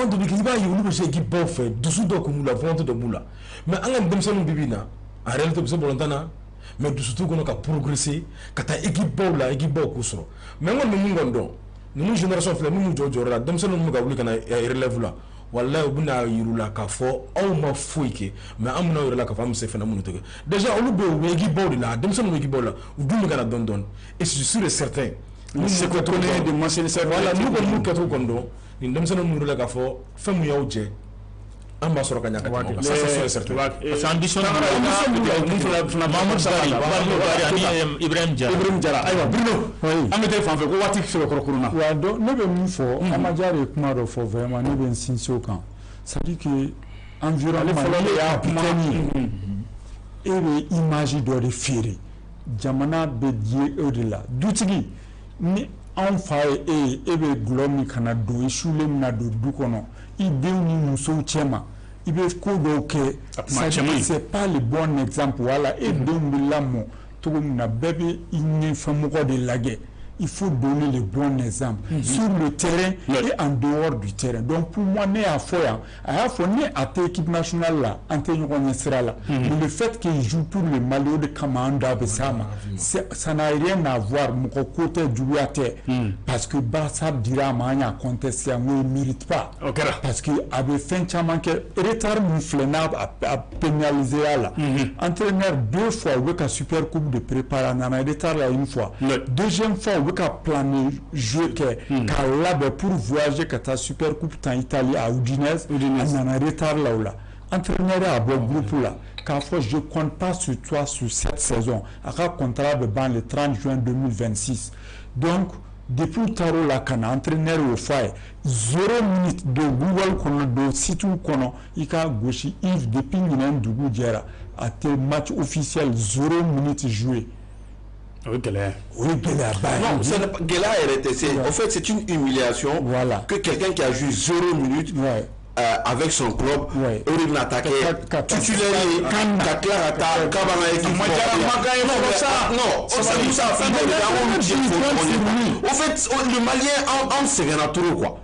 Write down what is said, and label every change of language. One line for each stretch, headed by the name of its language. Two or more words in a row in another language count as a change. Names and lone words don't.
Bambara: dɔ bɛ kɛ i b'a ye olu bɛ se k'i baw fɛ dusu dɔ kun b'u la volonté dɔ b'u la mais an ka denmisɛnninw bi na
French: en réalité
Bambara: u bɛ se ballontan na mais dusu t'u kɔnɔ ka progresser ka taa équipe baw la équipe baw k'u sɔrɔ mais n kɔni bɛ mun kɔni dɔn ninnu génération filɛ n'u jɔ jɔyɔrɔ la denmisɛnninw bɛ ka wuli ka na relève la walayi u bɛna yir'u la k'a fɔ aw ma foyi kɛ mais an bɛna yɛrɛ la k'a fɔ an bɛ se fɛn minnu tɛ kɛ déjà olu bɛ u bɛ équipe baw de la denmisɛnninw bɛ équipe baw la u dun bɛ ka na dɔɔni dɔɔni
French: et je suis sûr et certain c'est que donner de mentionner ça
Bambara: voilà n'u kɔni m'u kɛcogo kɔni dɔn nin denmisɛnninw minnu la k'a fɔ fɛn mun y'aw jɛ an b'a sɔrɔ ka ɲa ka tɛmɛ o kan
French: ça c'est sûr et certain parce que ambition Mamadou Sakari ani Ibrahim
Bambara: Jara ayiwa Bruno an bɛ taa fan fɛ ko waati sɛbɛkɔrɔ kurun na wa donc ne bɛ min fɔ Amadiara ye kuma dɔ fɔ vraiment ne bɛ n sinsin o kan
French: c'est à dire que environnement
Bambara: ne y'a pitani e bɛ image dɔ de feere jamana bɛ diɲɛ o de la dutigi ni anw fa ye e ye e bɛ gulɔ min kana don i sulen min na don du kɔnɔ i denw ni musow cɛ ma i bɛ ko dɔw kɛ c'est
French: pas le bon exemple
Bambara: wala e denw bɛ lamɔ cogo min na bɛɛ bɛ i ɲɛfɛmɔgɔ de lajɛ
French: il faut donner le bon exemple sur le terrain et en dehors du terrain donc pour moi
Bambara: ne y'a fɔ yan a y'a fɔ ne a tɛ
French: équipe nationale
Bambara: la an tɛ ɲɔgɔn ɲɛ sira la
French: mais le fait qu'il joue pour le Mali
Bambara: o de kama an da bɛ s'a ma
French: ça n'a rien à voir
Bambara: mɔgɔ ko tɛ juguya tɛ
French: parce que
Bambara: Barça dira a ma an y'a contesté an ko
French: il mérite pas parce que
Bambara: a bɛ fɛn caman kɛ retard min filɛ n'a a pénalisé a la
French: entraîneur 2 fois
Bambara: u bɛ ka
French: super coupe de préparer
Bambara: a nana retard la
French: une fois deuxième fois
Bambara: u bɛ ka
French: planer jeu
Bambara: kɛ k'a labɛn
French: pour voyager
Bambara: ka taa
French: super coupe
Bambara: tan Italie à Udinese a nana retard la o la entraîneur a bɔ groupe la k'a fɔ
French: je compte pas sur toi sur cette saison
Bambara: a ka contrat bɛ ban
French: le 30 juin 2026 donc depuis
Bambara: u taara o la ka na entraîneur y'o fɔ a ye 0 minute don Google kɔnɔ don site kɔnɔ i ka gosi Yves depuis ɲinɛn dugu jɛra a tɛ
French: match officiel 0 minute joué. Oui, Gélé. Oui, Gélé. Non, Gélé a arrêté. En fait, c'est une humiliation que quelqu'un qui a joué 0 minute avec son club, il n'a attaqué titulaire en fait, le Malien en se vient à trop quoi.